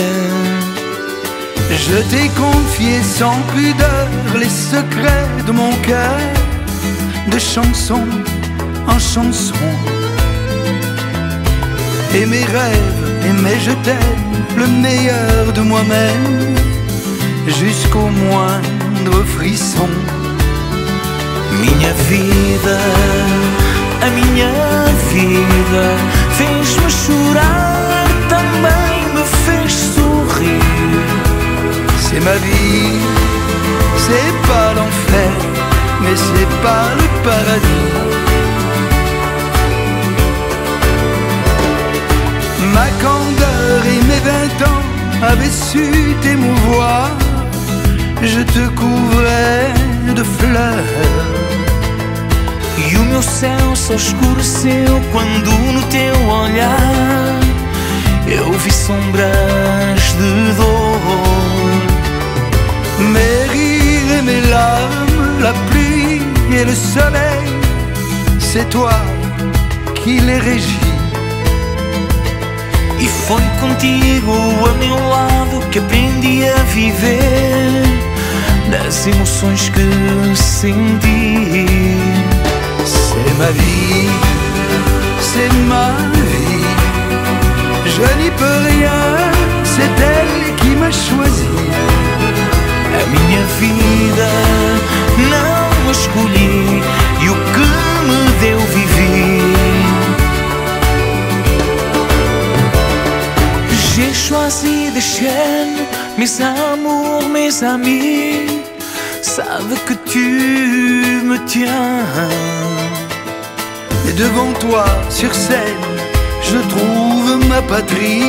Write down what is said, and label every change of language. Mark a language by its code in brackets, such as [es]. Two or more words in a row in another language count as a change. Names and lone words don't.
[fr] Je t'ai confié sans pudeur les secrets de mon cœur, de chanson en chanson. Et mes rêves, et mes je t'aime, le meilleur de moi-même, jusqu'au moindre frisson. [pt] Minha vida, a minha vida, fez-me chorar, também me fez sorrir. [fr] C'est ma vie, c'est pas l'enfer, mais c'est pas le paradis. Ma candeur et mes 20 ans avaient su t'émouvoir, je te couvrais de fleurs. [pt] E o meu céu só escureceu quando no teu olhar eu vi sombras de dor. [fr] Mes rires et mes larmes, la pluie et le soleil, c'est toi qui les régis. [pt] E foi contigo a meu lado que aprendi a viver das emoções que senti. [fr] C'est ma vie, c'est ma vie, je n'y peux rien, c'est elle qui m'a choisi. [pt] A minha vida não escolhi e o que me deu vivi. [fr] J'ai choisi des chaînes, mes amours, mes amis savent que tu me tiens. Et devant toi, sur scène, je trouve ma patrie.